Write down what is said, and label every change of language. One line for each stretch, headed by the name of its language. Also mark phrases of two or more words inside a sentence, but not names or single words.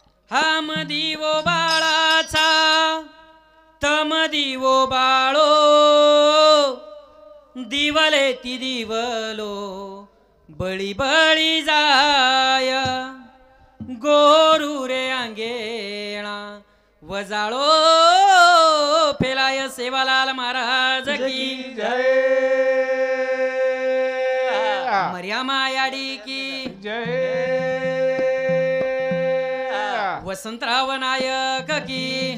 Lambadi: हाम दिवो बाळाचा तम दिवो बाळो दिवले ती दिवलो बळी बळी जाय गोरू रे अंगेणा वजाळो फेलाय सेवालाल महाराज की जय मर्यामा याडी की जय वसंतराव नायक की